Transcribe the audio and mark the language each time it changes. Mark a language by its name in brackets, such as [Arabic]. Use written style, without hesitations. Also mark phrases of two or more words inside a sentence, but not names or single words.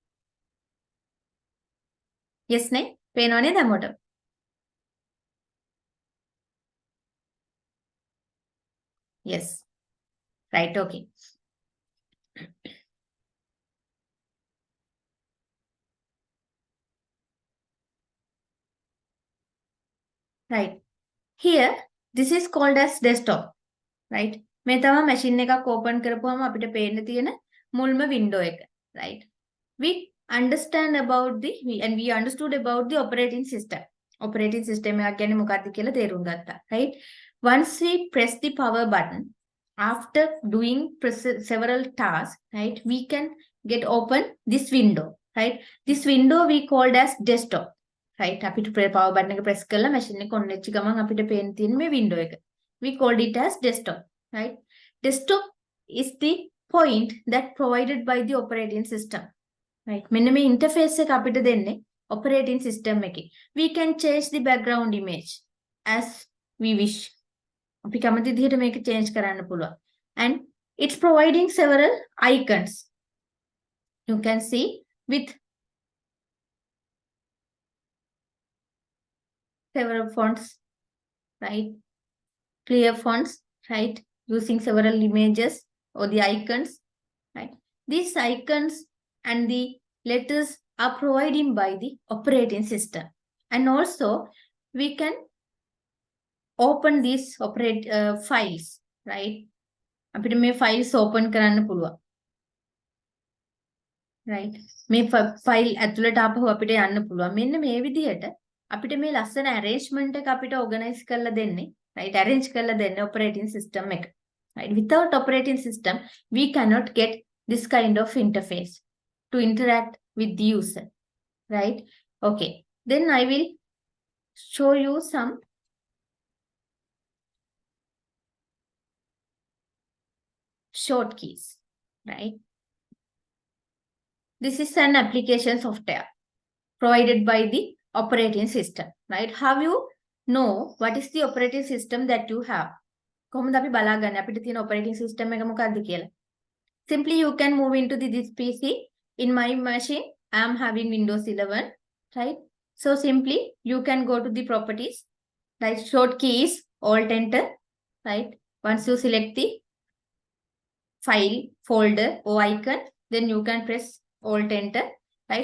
[English] Yes, ne? [Sinhala] පේනවනේ දැන් Yes. [English] Right, okay. Right. Here, this is called as desktop. Right. [Sinhala] මේ තමයි machine එකක් open කරපුවාම අපිට පේන්න තියෙන මුල්ම window එක. [English] Right. We understand about and we understood about the operating system. Operating system [Sinhala] එකක් කියන්නේ මොකක්ද කියලා තේරුම් ගත්තා. [English] Right. Once we press the power button, after doing several tasks, right, we can get open this window. Right. This window we called as desktop. Right. [Sinhala] අපිට [English] power button [Sinhala] එක press කරලා machine එක on වෙච්ච ගමන් අපිට පේන්න තියෙන මේ window එක. [English] We called it as desktop, right? Desktop is the point that provided by the operating system, right? [Sinhala] මෙන්න මේ interface එක අපිට දෙන්නේ [English] operating system [Sinhala] එකේ. [English] We can change the background image as we wish. [Sinhala] අපි කැමති විදිහට මේක change කරන්න පුළුවන්. [English] And it's providing several icons. You can see with several fonts, right? Clear fonts, right? Using several images or the icons, right? These icons and the letters are provided by the operating system. And also, we can open these files, right? [Sinhala] අපිට මේ files open කරන්න පුළුවන්. Right? මේ file ඇතුළට ආපහු අපිට යන්න පුළුවන්. මෙන්න මේ විදිහට අපිට මේ ලස්සන arrangement එක අපිට organize කරලා දෙන්නේ. [English] Right, arrange [Sinhala] කරලා දෙන්න [English] operating system [Sinhala] එක. [English] Right, without operating system, we cannot get this kind of interface to interact with the user. Right, okay. Then I will show you some short keys. Right, this is an application software provided by the operating system. Right, have you know what is the operating system that you have? [Sinhala] කොහොමද අපි බලාගන්නේ අපිට තියෙන [English] operating system [Sinhala] එක මොකක්ද කියලා? [English] Simply you can move into this PC. In my machine, I am having Windows 11, right? So simply you can go to the properties, right? Short key is Alt Enter, right? Once you select the file, folder or icon, then you can press Alt Enter, right?